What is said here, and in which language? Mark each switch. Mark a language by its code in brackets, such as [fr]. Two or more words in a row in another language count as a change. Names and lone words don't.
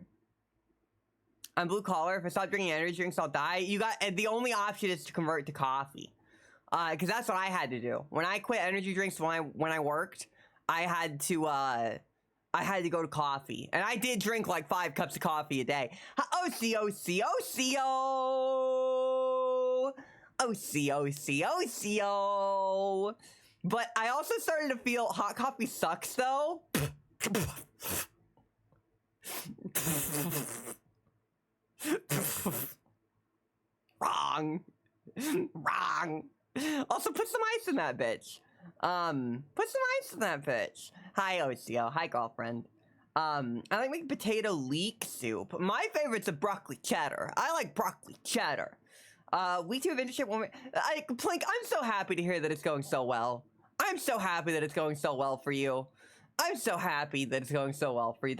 [en] I'm blue collar. If I stop drinking energy drinks, I'll die. The only option is to convert to coffee. Because that's what I had to do. When I quit energy drinks when I worked, I had to go to coffee. And I did drink like 5 cups of coffee a day. O-C-O-C-O-C-O. But I also started to feel hot coffee sucks, though. Wrong. Also, put some ice in that bitch. Put some ice in that bitch. Hi, OCO. Hi, girlfriend. I like making potato leek soup. My favorite's a broccoli cheddar. I like broccoli cheddar. Week 2 of internship. Plink, I'm so happy to hear that it's going so well. I'm so happy that it's going so well for you. I'm so happy that it's going so well for you.